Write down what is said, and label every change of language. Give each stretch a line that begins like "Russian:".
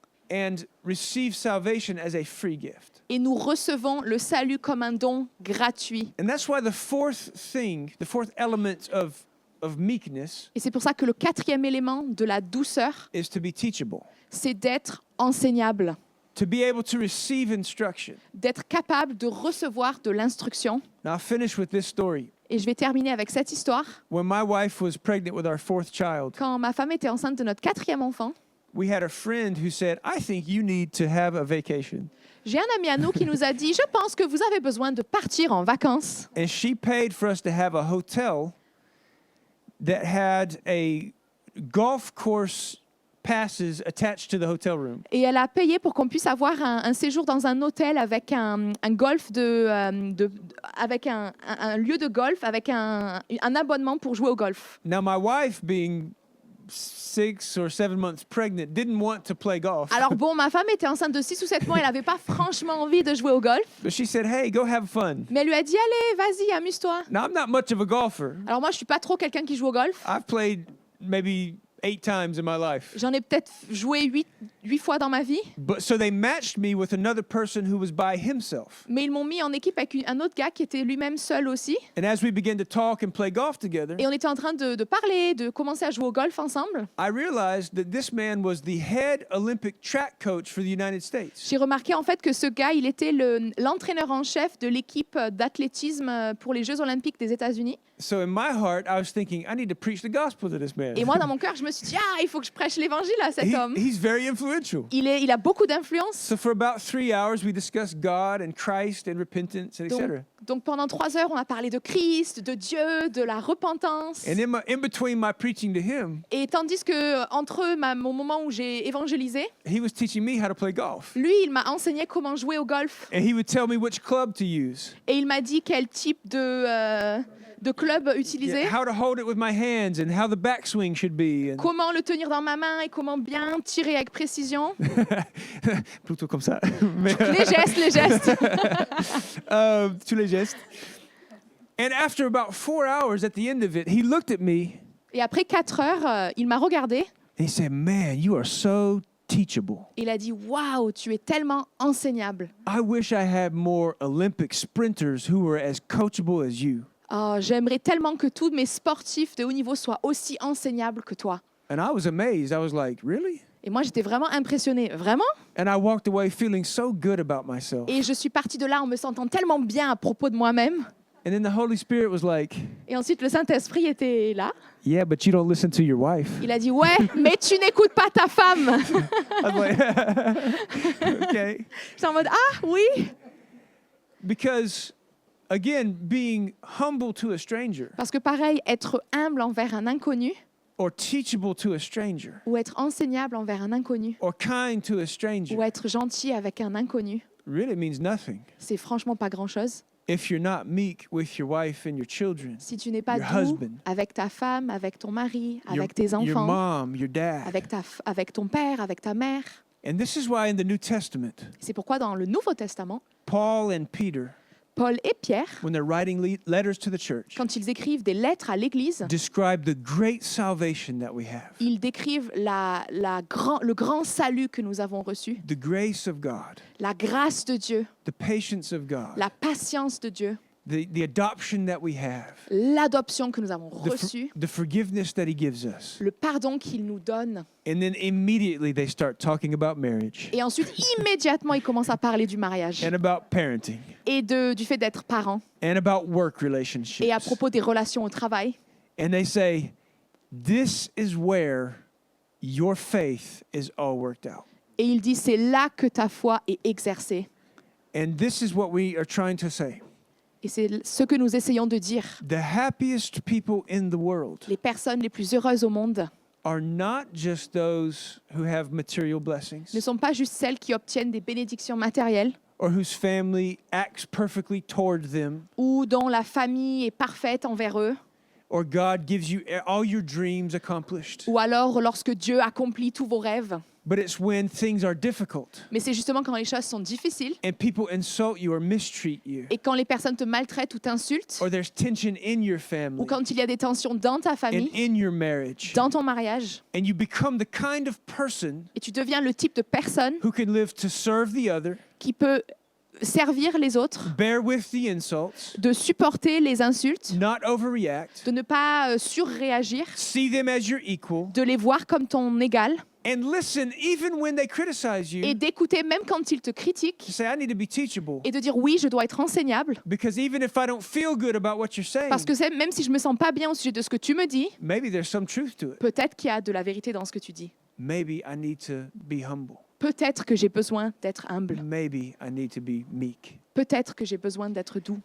English: And receive salvation as a free gift.
French: et nous recevons le salut comme un don gratuit.
English: And that's why the fourth element of meekness
French: Et c'est pour ça que le quatrième élément de la douceur,
English: is to be teachable,
French: c'est d'être enseignable,
English: to be able to receive instruction.
French: d'être capable de recevoir de l'instruction.
English: Now I'll finish with this story.
French: Et je vais terminer avec cette histoire.
English: When my wife was pregnant with our fourth child,
French: Quand ma femme était enceinte de notre quatrième enfant,
English: we had a friend who said, I think you need to have a vacation.
French: j'ai un ami à nous qui nous a dit « Je pense que vous avez besoin de partir en vacances.
English: And she paid for us to have a hotel that had a golf course passes attached to the hotel room.
French: Et elle a payé pour qu'on puisse avoir un séjour dans un hôtel avec un golf avec un lieu de golf, avec un abonnement pour jouer au golf.
English: Now, my wife, being 6 or 7 months pregnant, didn't want to play golf.
French: Alors bon, ma femme était enceinte de 6 ou 7 mois, elle n'avait pas franchement envie de jouer au golf.
English: But she said, hey, go have fun.
French: Mais elle lui a dit, allez, vas-y, amuse-toi.
English: Now, I'm not much of a golfer.
French: Alors moi, je suis pas trop quelqu'un qui joue au golf.
English: I've played maybe 8 times in my life.
French: J'en ai peut-être joué 8 fois dans ma vie.
English: But so they matched me with another person who was by himself.
French: Mais ils m'ont mis en équipe avec un autre gars qui était lui-même seul aussi.
English: And as we began to talk and play golf together,
French: Et on était en train de parler, de commencer à jouer au golf ensemble.
English: I realized that this man was the head Olympic track coach for the United States.
French: J'ai remarqué en fait que ce gars, il était l'entraîneur en chef de l'équipe d'athlétisme pour les Jeux Olympiques des États-Unis.
English: So in my heart, I was thinking, I need to preach the gospel to this man.
French: Et moi, dans mon cœur, je me suis dit, il faut que je prêche l'évangile à cet homme.
English: He's very influential.
French: Il a beaucoup d'influence.
English: So for about 3 hours, we discussed God and Christ and repentance, and etc.
French: Donc pendant 3 heures, on a parlé de Christ, de Dieu, de la repentance.
English: And in between my preaching to him,
French: Et tandis que entre mon moment où j'ai évangélisé,
English: he was teaching me how to play golf.
French: lui, il m'a enseigné comment jouer au golf.
English: And he would tell me which club to use.
French: Et il m'a dit quel type de club utiliser,
English: How to hold it with my hands and how the backswing should be. And
French: comment le tenir dans ma main et comment bien tirer avec précision. plutôt comme ça. Mais, Les gestes. tous les gestes.
English: And after about 4 hours at the end of it, he looked at me
French: Et après 4 heures, il m'a regardé
English: and he said, "Man, you are so teachable.
French: et il a dit, waouh, tu es tellement enseignable.
English: I wish I had more Olympic sprinters who were as coachable as you."
French: Oh, j'aimerais tellement que tous mes sportifs de haut niveau soient aussi enseignables que toi.
English: And I was amazed. I was like, "Really?"
French: Et moi, j'étais vraiment impressionnée. Vraiment?
English: And I walked away feeling so good about myself.
French: Et je suis partie de là en me sentant tellement bien à propos de moi-même.
English: And then the Holy Spirit was like,
French: Et ensuite, le Saint-Esprit était là.
English: "Yeah, but you don't listen to your wife."
French: Il a dit, ouais, mais tu n'écoutes pas ta femme.
English: I was like, "Okay."
French: J'étais en mode, oui.
English: Because again, being humble to a stranger
French: Parce que pareil, être humble envers un inconnu
English: or teachable to a stranger
French: ou être enseignable envers un inconnu
English: or kind to a stranger
French: ou être gentil avec un inconnu,
English: really means nothing
French: c'est franchement pas grand-chose.
English: if you're not meek with your wife and your children,
French: Si tu n'es pas
English: your
French: doux
English: husband,
French: avec ta femme, avec ton mari, avec tes
English: your
French: enfants,
English: mom, your dad.
French: avec ton père, avec ta mère.
English: And this is why in the New Testament,
French: C'est pourquoi dans le Nouveau Testament,
English: Paul and Peter,
French: Paul et Pierre,
English: when they're writing letters to the church,
French: quand ils écrivent des lettres à l'Église,
English: describe the great salvation that we have,
French: ils décrivent le grand salut que nous avons reçu,
English: the grace of God,
French: la grâce de Dieu,
English: the patience of God,
French: la patience de Dieu,
English: the adoption that we have,
French: l'adoption que nous avons reçue,
English: the forgiveness that he gives us.
French: le pardon qu'il nous donne.
English: And then immediately they start talking about marriage
French: Et ensuite, immédiatement, ils commencent à parler du mariage
English: and about parenting
French: et du fait d'être parent
English: and about work relationships.
French: et à propos des relations au travail.
English: And they say, this is where your faith is all worked out.
French: Et il dit, c'est là que ta foi est exercée.
English: And this is what we are trying to say.
French: Et c'est ce que nous essayons de dire.
English: The happiest people in the world
French: Les personnes les plus heureuses au monde
English: are not just those who have material blessings
French: ne sont pas juste celles qui obtiennent des bénédictions matérielles
English: or whose family acts perfectly toward them
French: ou dont la famille est parfaite envers eux,
English: or God gives you all your dreams accomplished.
French: ou alors lorsque Dieu accomplit tous vos rêves.
English: But it's when things are difficult
French: Mais c'est justement quand les choses sont difficiles
English: and people insult you or mistreat you,
French: et quand les personnes te maltraitent ou t'insultent,
English: or there's tension in your family
French: ou quand il y a des tensions dans ta
English: and
French: famille,
English: in your marriage,
French: dans ton mariage,
English: and you become the kind of person
French: et tu deviens le type de personne
English: who can live to serve the other,
French: qui peut servir les autres,
English: bear with the insults,
French: de supporter les insultes,
English: not overreact,
French: de ne pas surréagir,
English: see them as your equal,
French: de les voir comme ton égal
English: and listen even when they criticize
French: et
English: you,
French: d'écouter même quand ils te critiquent
English: to say, I need to be teachable.
French: et de dire oui, je dois être enseignable
English: Because even if I don't feel good about what you're saying,
French: parce que même si je me sens pas bien au sujet de ce que tu me dis,
English: maybe there's some truth to it.
French: peut-être qu'il y a de la vérité dans ce que tu dis.
English: Maybe I need to be humble.
French: Peut-être que j'ai besoin d'être humble.
English: Maybe I need to be meek.
French: Peut-être que j'ai besoin d'être doux.